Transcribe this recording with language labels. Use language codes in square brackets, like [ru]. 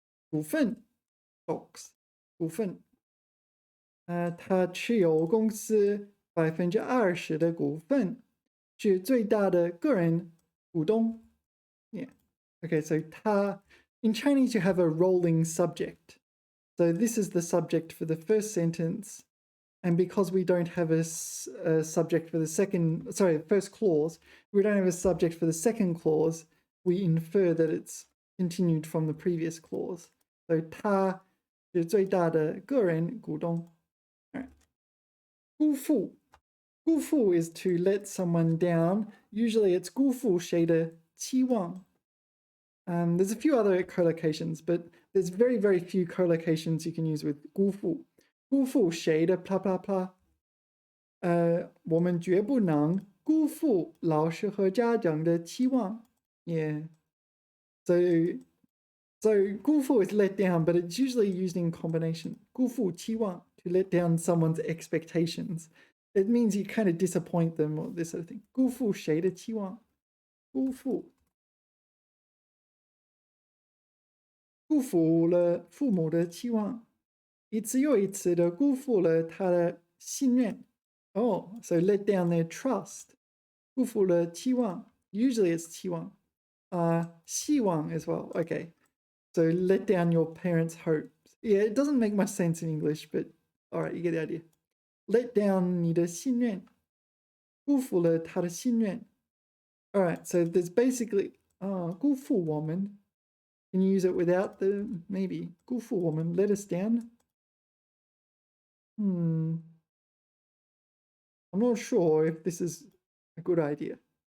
[zh] 股份 stocks 股份。他持有公司20%的股份，是最大的个人股东。 [en] Yeah. Okay, so 他 in Chinese you have a rolling subject. So this is the subject for the first sentence. And because we don't have a subject for the first clause, we don't have a subject for the second clause, we infer that it's continued from the previous clause. [zh] So 他是最大的个人股东。 Right. 辜负. [en] 辜负 is to let someone down. Usually it's [zh] 辜负谁的期望. [en] There's a few other collocations, but there's very, very few collocations you can use with 辜负. [zh] 辜负谁的 [en] blah blah blah. [zh] 我们绝不能辜负老师和家长的期望. [en] Yeah. So 辜负 is let down, but it's usually used in combination. [zh] 辜负期望 [en] to let down someone's expectations. It means you kind of disappoint them or this sort of thing. [zh] 辜负谁的期望? 辜负了父母的期望，一次又一次的辜负了他的信任。 [en] Oh, so let down their trust. [zh] 辜负了期望. [en] Usually it's 期望. 希望 as well. Okay. So let down your parents' hopes. Yeah, it doesn't make much sense in English, but all right, you get the idea. Let down [zh] 你的信任，辜负了他的信任。 [en] All right, so there's basically [zh] 辜负我们. [en] Can you use it without the maybe [zh] 辜负我们 [en] let us down? I'm not sure if this is a good idea.